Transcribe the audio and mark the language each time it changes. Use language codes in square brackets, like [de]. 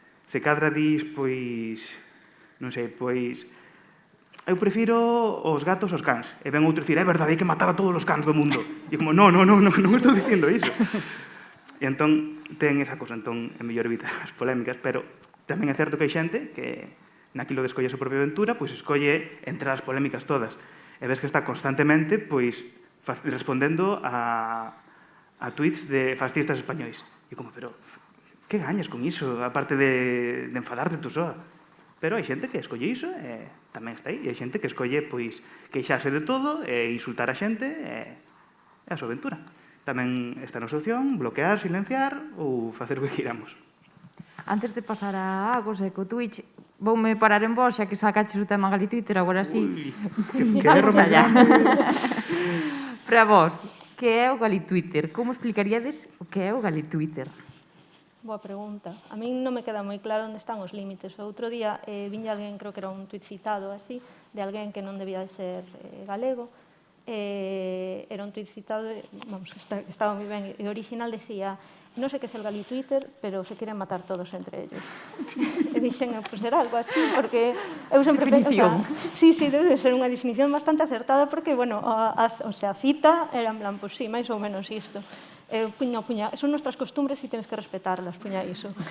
[gl] Se cadra dis, pois, non sei, pois, eu prefiro os gatos aos cans. E ven outro dicir, é verdade, hai que matar a todos os cans do mundo. E como, non estou dicindo iso. E entón, ten esa cosa, entón, é mellor evitar as polémicas, pero tamén é certo que hai xente que naquilo de escoller a súa propia aventura, pois escolle entrar as polémicas todas. E ves que está constantemente, pois, respondendo a tweets de fascistas españois. E como, pero, que gañas con iso, aparte de enfadarte tú soa? Pero hai xente que escolle iso e tamén está aí. E hai xente que escolle, pois, queixarse de todo e insultar a xente e a súa aventura. Tamén está a nosa opción, bloquear, silenciar ou facer o que quiramos. Antes de pasar a Agos e co Twitch, voume parar en vos, xa que sacaches o tema Galitwitter, agora sí. Que Vamos allá. Para vos, que é o Galitwitter? Como explicaríades o que é o Galitwitter? Boa pregunta. A min non me queda moi claro onde están os límites. O outro día viña alguén, creo que era un tuit citado así, de alguén que non debía de ser galego. Era un tuit citado, vamos, que estaba moi ben, e o original decía: non sei que é el Galitwitter, pero [es] se quieren matar todos entre ellos. [gl] E dixen, pues era algo así, porque eu sempre penso, sí, debe de ser unha definición bastante acertada, porque, bueno, o sea, a cita era en plan, pues sí, máis ou menos isto. [es] Puña, son nuestras costumbres e tienes que respetarlas, [gl] puña iso.